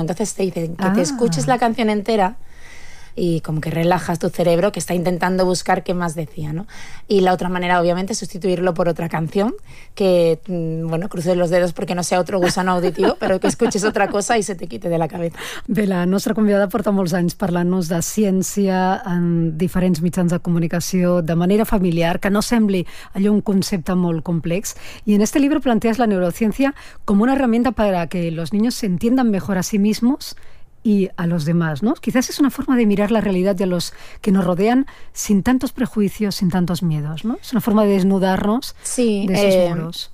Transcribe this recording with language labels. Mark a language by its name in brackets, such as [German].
[Spanish] Entonces te dicen que te escuches la canción entera y como que relajas tu cerebro, que está intentando buscar qué más decía, ¿no? Y la otra manera, obviamente, es sustituirlo por otra canción, que, bueno, cruces los dedos porque no sea otro gusano auditivo, pero que escuches otra cosa y se te quite de la cabeza. [Catalan] De la nostra convidada porta molts anys parlant-nos de ciència en diferents mitjans de comunicació de manera familiar, que no sembli allò un concepte molt complex. [Spanish] Y en este libro planteas la neurociencia como una herramienta para que los niños se entiendan mejor a sí mismos y a los demás, ¿no? Quizás es una forma de mirar la realidad de los que nos rodean sin tantos prejuicios, sin tantos miedos, ¿no? Es una forma de desnudarnos de esos muros.